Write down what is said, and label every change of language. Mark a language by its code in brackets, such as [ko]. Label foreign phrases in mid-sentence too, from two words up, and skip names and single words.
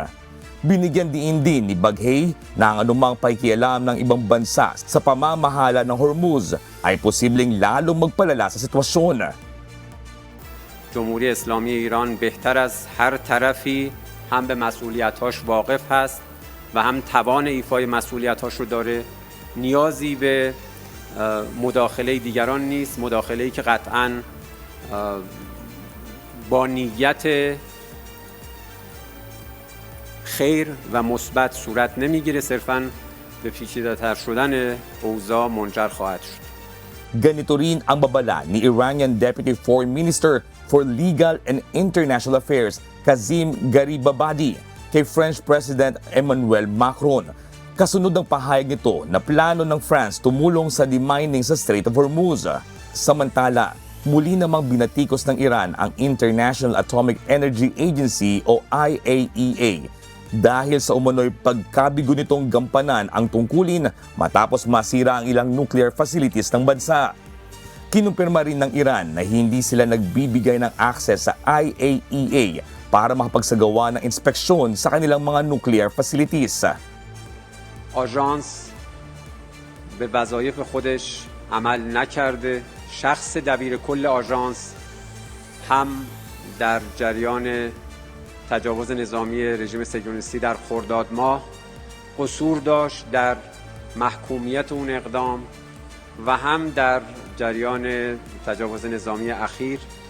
[tl] Binigyan din ni Baghei na ang anumang pakikialam ng ibang bansa sa pamamahala ng Hormuz ay posibleng lalong magpalala sa sitwasyon. [fa] جمهوری اسلامی ایران بهتر از هر طرفی هم به مسئولیت‌هاش واقف هست و هم توان ایفای مسئولیت‌هاش رو داره. نیازی به مداخله دیگران نیست، مداخله‌ای که قطعاً با نیت خیر و مثبت صورت نمیگیره، صرفاً به پیچیده‌تر شدن اوضاع منجر خواهد شد. [tl] Ganito rin ang babala ni [en] Iranian Deputy Foreign Minister for Legal and International Affairs [tl] Kazim Garibabadi kay [en] French President [tl] Emmanuel Macron. Kasunod ng pahayag nito na plano ng France tumulong sa demining sa Strait of Hormuz. Samantala, muli namang binatikos ng Iran ang International Atomic Energy Agency o IAEA dahil sa umano'y pagkabigo nitong gampanan ang tungkulin matapos masira ang ilang [en] nuclear facilities [tl] ng bansa. Kinumpirma rin ng Iran na hindi sila nagbibigay ng access sa IAEA para makapagsagawa ng inspeksyon sa kanilang mga [en] nuclear facilities. [fa] آژانس به وظایف خودش عمل نکرده. شخص دبیر کل آژانس هم در جریان تجاوز نظامی رژیم صهیونیستی در خرداد ماه قصور داشت در محکومیت اون اقدام و هم در جریان تجاوز نظامی اخیر.